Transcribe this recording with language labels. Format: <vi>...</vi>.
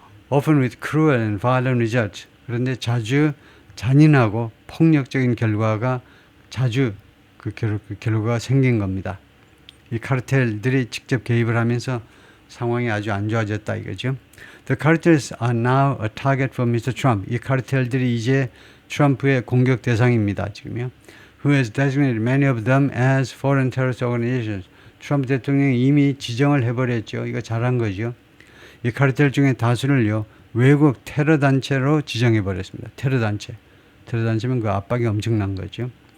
<en>Often with cruel and violent results.</en> <ko>그런데 자주 잔인하고 폭력적인 결과가 그 결과가 생긴 겁니다. 이 카르텔들이 직접 개입을 하면서 상황이 아주 안 좋아졌다 이거죠.</ko> <en>The cartels are now a target for Mr. Trump.</en> <ko>이 카르텔들이 이제 트럼프의 공격 대상입니다. 지금요.</ko> <en>Who has designated many of them as foreign terrorist organizations.</en> <ko>트럼프 대통령이 이미 지정을 해버렸죠. 이거 잘한 거죠. 이 카르텔 중에 다수를요, 외국 테러 단체로 지정해버렸습니다. 테러 단체면 그 압박이 엄청난 거죠.</ko>